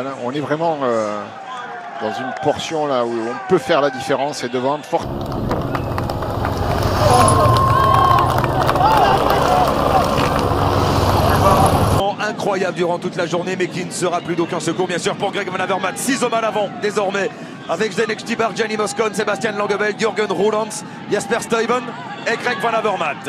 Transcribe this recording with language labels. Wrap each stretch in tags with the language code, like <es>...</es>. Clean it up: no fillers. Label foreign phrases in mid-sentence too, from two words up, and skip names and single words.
<fr>On est vraiment dans une portion là où on peut faire la différence et devant fort. Incroyable durant toute la journée, mais qui ne sera plus d'aucun secours bien sûr pour Greg Van Avermaet. 6 hommes à l'avant désormais avec Zdeněk Stybar, Gianni Moscon, Sébastien Langebel, Jürgen Roland, Jasper Stuyven et Greg Van Avermaet.</fr>